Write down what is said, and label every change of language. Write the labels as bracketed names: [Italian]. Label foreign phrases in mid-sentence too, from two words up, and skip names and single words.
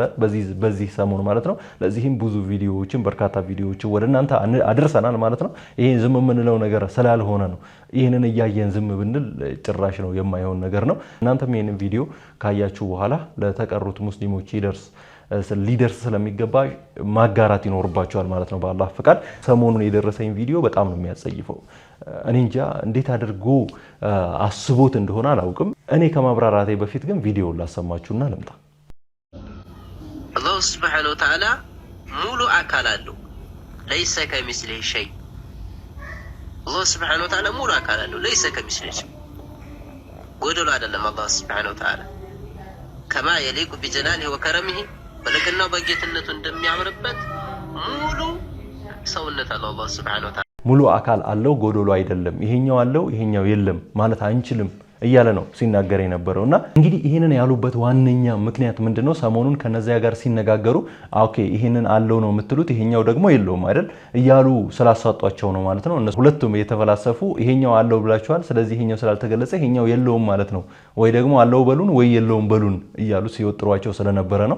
[Amharic] በዚህ ሰሞን ማለት ነው ለዚህም ብዙ ቪዲዮዎችን በርካታ ቪዲዮዎችን ወደናንተ አድርሰናል ማለት ነው ይሄ ዝም ምንለው ነገር ስላልሆነ ነው ይሄንን ያያየን ዝም ብንል ጭራሽ ነው የማይሆን ነገር ነው እናንተም ይሄንን ቪዲዮ ካያችሁ በኋላ ለተቀሩት ሙስሊሞች ሊደርስ ስለሚገባ ማጋራት ይኖርባቸዋል ማለት ነው በአላህ ፍቃድ ሰሞኑን የደረሰኝ ቪዲዮ በጣም ነው የሚያጸይፈው እኔ እንጃ እንዴት አድርጎ አስቦት እንደሆነ አላውቅም እኔ ከማብራራቴ በፊት ግን ቪዲዮ ላሰማችሁና ልምጣ [Arabic] الله سبحانه وتعالى [Amharic] ሙሉ አካል አለው [Arabic] ليس كمثله شيء الله سبحانه وتعالى [Amharic] ሙሉ አካል አለው [Arabic] ليس كمثله شيء [Amharic] ጎደሎ አይደለም [Arabic] الله سبحانه وتعالى كما يليق بجلاله وكرمه [Amharic] በለገናው በጌትነቱ እንደሚያምርበት ሙሉ ሰውነት አለው [Arabic] الله سبحانه وتعالى [Amharic] ሙሉ አካል አለው ጎዶሎ አይደለም ይሄኛው አለው ይሄኛው የለም ማለት አንችልም እያለ ነው ሲናገር የነበረውና እንግዲህ ይሄንን ያሉበት ዋነኛ ምክንያት ምንድነው ሰሞኑን ከነዚያ ጋር ሲነጋገሩ ኦኬ ይሄንን አለው ነው የምትሉት ይሄኛው ደግሞ የለውም አይደል እያሉ ስላሳጧቸው ነው ማለት ነው እነሱ ሁለቱም የተፈላሰፉ ይሄኛው አለው ብላችኋል ስለዚህ ይሄኛው ስላልተገለጸ ይሄኛው የለውም ማለት ነው ወይ ደግሞ አለው በሉን ወይ የለውም በሉን እያሉ ሲወጥሯቸው ስለነበረ ነው